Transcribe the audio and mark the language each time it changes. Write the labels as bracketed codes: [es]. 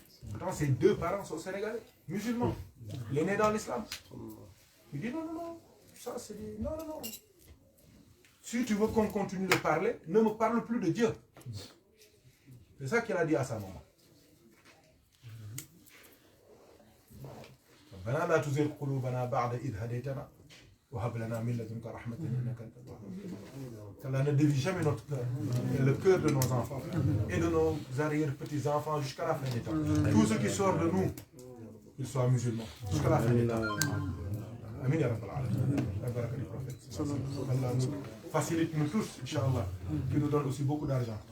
[fr] Pourtant ses 2 parents sont sénégalais, musulmans. Il est né dans l'islam. Il dit non, ça c'est des... Non. Si tu veux qu'on continue de parler, ne me parle plus de Dieu. C'est ça qu'il a dit à sa maman. [ar] ربنا لا تزغ قلوبنا بعد إذ هديتنا وهب لنا من لدنك رحمة إنك أنت الوهاب. [fr] Qu'Allah ne dévie jamais notre cœur et le cœur de nos enfants et de nos arrière-petits-enfants jusqu'à la fin des temps. Tous ceux qui sortent de nous, qu'ils soient musulmans, jusqu'à la fin des temps. [ar] Amin ya Rabbal Alamin. [fr] La baraka du prophète. Allah nous facilite nous tous, Inch'Allah, qui nous donne aussi beaucoup d'argent.